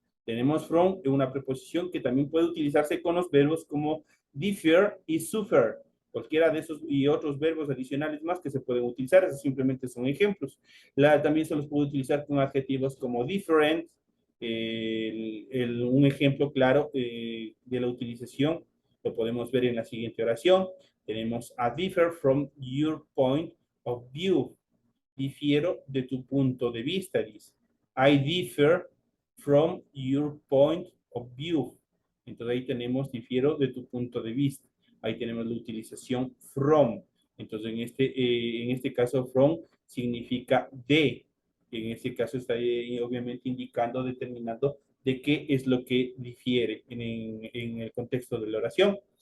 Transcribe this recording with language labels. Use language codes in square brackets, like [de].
[es] Tenemos from, una preposición que también puede utilizarse con los verbos como differ y suffer. Cualquiera de esos y otros verbos adicionales más que se pueden utilizar, esos simplemente son ejemplos. También se los puede utilizar con adjetivos como different. Un ejemplo claro de la utilización lo podemos ver en la siguiente oración. Tenemos [en] a differ from your point of view. [es] Difiero de tu punto de vista, dice. [en] I differ from your point of view. [es] Entonces ahí tenemos difiero de tu punto de vista. Ahí tenemos la utilización from. Entonces en este caso from significa de. En este caso está obviamente indicando, determinando de qué es lo que difiere en el contexto de la oración.